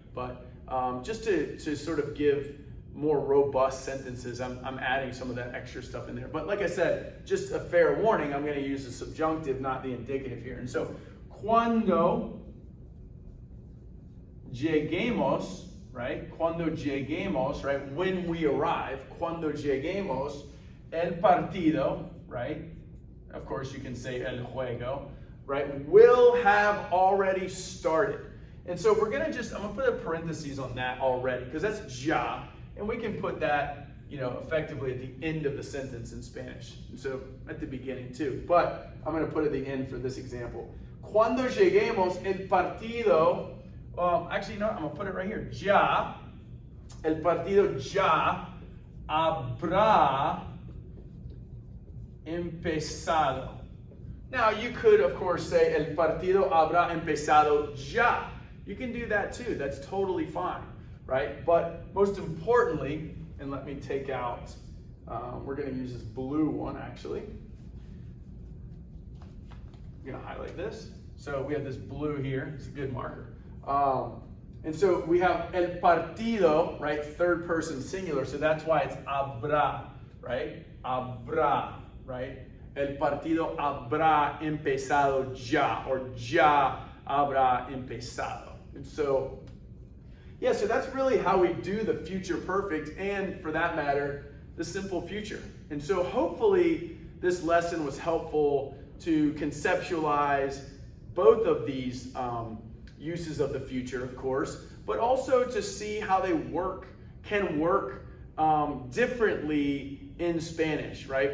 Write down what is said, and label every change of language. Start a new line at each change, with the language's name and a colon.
English: But just to sort of give more robust sentences, I'm adding some of that extra stuff in there. But like I said, just a fair warning, I'm going to use the subjunctive, not the indicative here. And so,
Spanish: cuando lleguemos,
English: right?
Spanish: Cuando lleguemos, right?
English: When we arrive,
Spanish: cuando lleguemos, el partido,
English: right? Of course, you can say
Spanish: el juego,
English: right? Will have already started. And so we're going to I'm going to put a parentheses on that already, because that's ya. And we can put that, effectively at the end of the sentence in Spanish. And so at the beginning too. But I'm going to put it at the end for this example.
Spanish: Cuando lleguemos, el partido,
English: actually, no, I'm going to put it right here.
Spanish: Ya, el partido ya habrá empezado.
English: Now, you could, of course, say
Spanish: el partido habrá empezado ya.
English: You can do that too. That's totally fine, right? But most importantly, and let me take out, we're going to use this blue one actually. I'm going to highlight this. So we have this blue here. It's a good marker. And so we have
Spanish: el partido,
English: right? Third person singular. So that's why it's habrá, right?
Spanish: Habrá, right? El partido habrá empezado ya, or ya habrá empezado.
English: And so, yeah, so that's really how we do the future perfect, and for that matter, the simple future. And so hopefully this lesson was helpful to conceptualize both of these uses of the future, of course, but also to see how they can work differently in Spanish, right?